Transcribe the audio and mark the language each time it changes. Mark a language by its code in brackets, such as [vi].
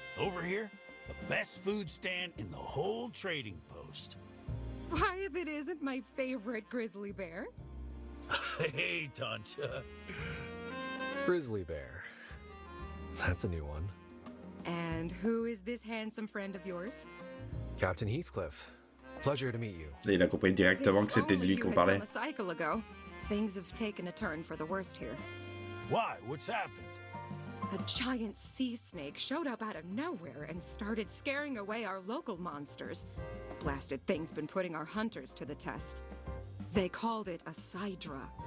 [en] Over here, the best food stand in the whole trading post. Why, if it isn't my favorite grizzly bear? Hey, Tancha. Grizzly Bear. That's a new one. And who is this handsome friend of yours? Captain Heathcliff. Pleasure to meet you. [fr] Et il a compris directement que c'était de lui qu'on parlait. [en] A cycle ago. Things have taken a turn for the worst here. Why? What's happened? A giant sea snake showed up out of nowhere and started scaring away our local monsters. Blasted thing's been putting our hunters to the test. They called it a Sidra.